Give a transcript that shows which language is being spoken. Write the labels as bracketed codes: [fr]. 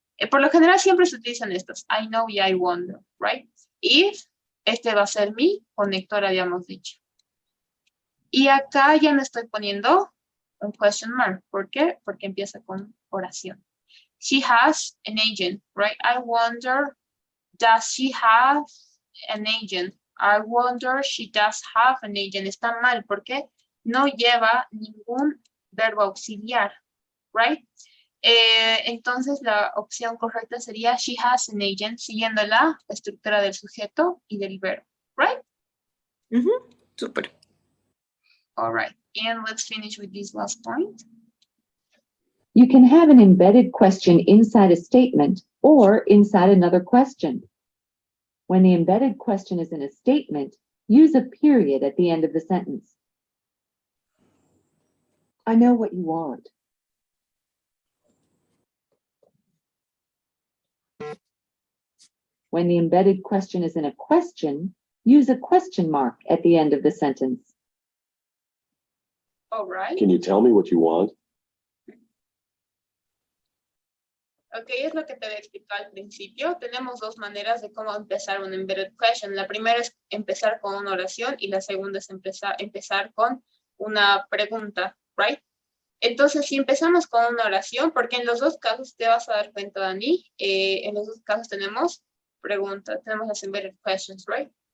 [es] Por lo general siempre se utilizan estos. [en] I know [es] y [en] I wonder, [es] right? If, este va a ser mi conector, habíamos dicho. Y acá ya no estoy poniendo un question mark. ¿Por qué? Porque empieza con oración. [en] She has an agent, right? I wonder, does she have an agent? I wonder, she does have an agent. [es] Está mal porque no lleva ningún verbo auxiliar, right? Entonces la opción correcta sería [en] she has an agent, [es] siguiendo la estructura del sujeto y del verbo, right? Súper. [en] All right, and let's finish with this last point. You can have an embedded question inside a statement or inside another question. When the embedded question is in a statement, use a period at the end of the sentence. I know what you want. When the embedded question is in a question, use a question mark at the end of the sentence. All right. Can you tell me what you want? [es] Ok, es lo que te había explicado al principio. Tenemos dos maneras de cómo empezar un embedded question. La primera es empezar con una oración y la segunda es empezar con una pregunta, right? Entonces, si empezamos con una oración, porque en los dos casos te vas a dar cuenta, Dani, en los dos casos tenemos preguntas, tenemos las embedded questions, right?